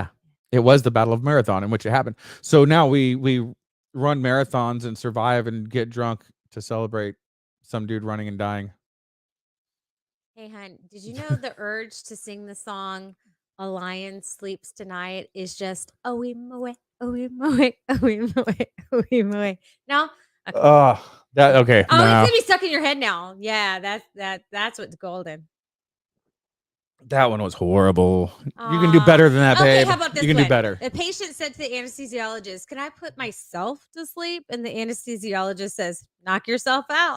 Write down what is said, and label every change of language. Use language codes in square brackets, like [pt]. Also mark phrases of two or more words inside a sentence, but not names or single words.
[en] It was the Battle of Marathon in which it happened. So now we run marathons and survive and get drunk to celebrate some dude running and dying. Hey, hon, did you know the urge to sing the song A lion sleeps tonight is just oe moe, oe moe, oe moe, oe moe. No? Okay. Oh, that okay. Oh, it's No, gonna be stuck in your head now. Yeah, that's what's golden. that one was horrible. You can do Ah, better than that, okay, babe. how about You this can do one? better. A patient said to the anesthesiologist, "Can I put myself to sleep?" And the anesthesiologist says, "Knock yourself out."